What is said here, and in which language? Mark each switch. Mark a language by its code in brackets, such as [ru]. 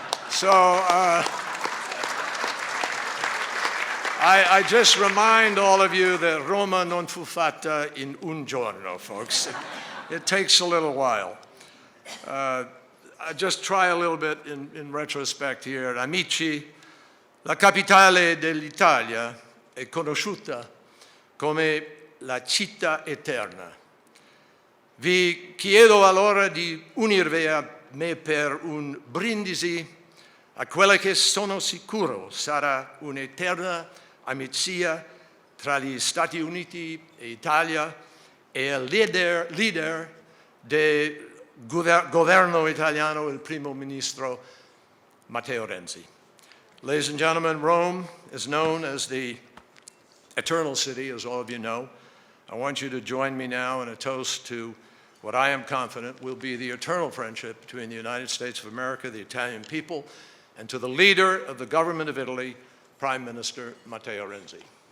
[en] So I just remind all of you that [it] Roma non fu fatta in un giorno, [en] folks. It takes a little while. just try a little bit in retrospect here. [it] Amici, la capitale dell'Italia è conosciuta come la città eterna. Vi chiedo allora di unirvi a me per un brindisi a quella che sono sicuro sarà un'eterna amicizia tra gli Stati Uniti e Italia e il leader del governo italiano, il primo ministro Matteo Renzi. [en] Ladies and gentlemen, Rome is known as the Eternal City, as all of you know. I want you to join me now in a toast to what I am confident will be the eternal friendship between the United States of America, the Italian people, and to the leader of the government of Italy, Prime Minister Matteo Renzi.